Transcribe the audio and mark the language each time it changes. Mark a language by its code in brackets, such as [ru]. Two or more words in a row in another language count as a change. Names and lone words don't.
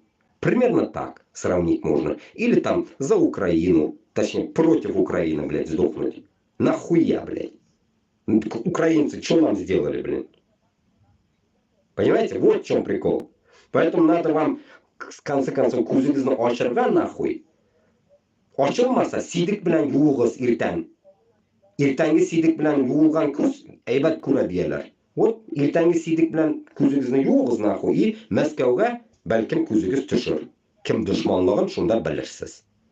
[ru] Примерно так сравнить можно. Или там за Украину, точнее против Украины, блядь, сдохнуть. Нахуя, блядь. Украинцы что нам сделали, блин? Понимаете, вот в чем прикол. Поэтому надо вам, в конце концов, [tt] кузыгызны ашырга нахуй. Ашылмаса сидик белән юлыгыз иртән. Иртәнге сидик белән юылган күз әйбәт күрә дияләр. Вот иртәнге сидик белән күзегезне юыгыз [ru] нахуй и [tt] Мәскәүгә бәлкем күзегез төшер. Кем дошманлыгын шунда белерсез.